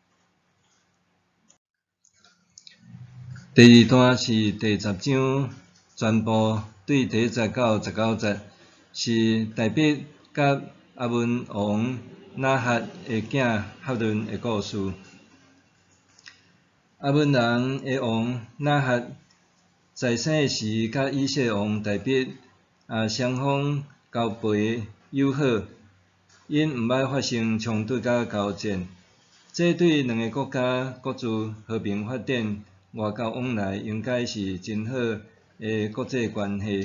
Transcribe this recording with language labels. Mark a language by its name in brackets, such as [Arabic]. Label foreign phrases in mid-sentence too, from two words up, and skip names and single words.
[Min Nan Chinese] 第二段是第10章，全部对第10到19节，是大卫甲亚捫王拿轄的囝哈伦的故事。亚捫人的王拿辖在生的时，甲以色列王大卫双方交陪友好，因毋捌发生冲突甲交战。这对两个国家各自和平发展、外交往来，应该是真好的国际关系。